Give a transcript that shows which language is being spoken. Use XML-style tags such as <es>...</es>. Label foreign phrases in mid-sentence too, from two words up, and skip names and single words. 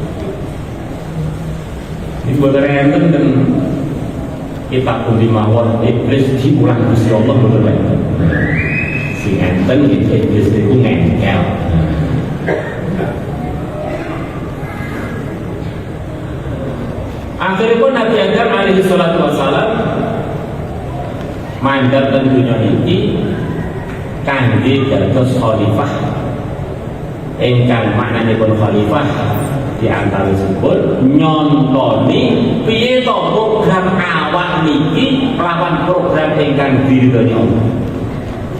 <jv>Iki boten enten ten kitab pundi mawon iblis diulang Gusti Allah boten enten. Sing enten iblis niku ngengkel. Akhiripun Nabi Adam</jv> <ar>عليه الصلاة والسلام</ar> <jv>mandhap ten dunya iki kangge dados khalifah. Ingkang maknanipun khalifah di antawisipun nyontoni piye to program awak niki lawan program ingkang diridhoni Allah.</jv>